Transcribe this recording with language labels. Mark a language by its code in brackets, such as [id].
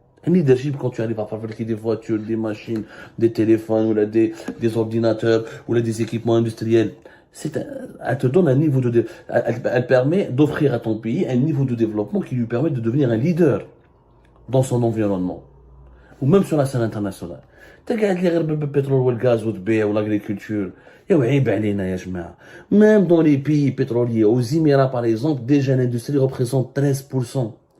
[fr] Un leadership quand tu arrives à fabriquer des voitures, des machines, des téléphones, ou là, des ordinateurs, ou là, des équipements industriels. Elle te donne un niveau elle permet d'offrir à ton pays un niveau de développement qui lui permet de devenir un leader dans son environnement. Ou même sur la scène internationale. [ar] تقعد لي غير بالبترول والغاز وتبيع والagriculture. عيب علينا يا جماعة. [fr] Même dans les pays pétroliers, aux Émirats par exemple, déjà l'industrie représente 13%.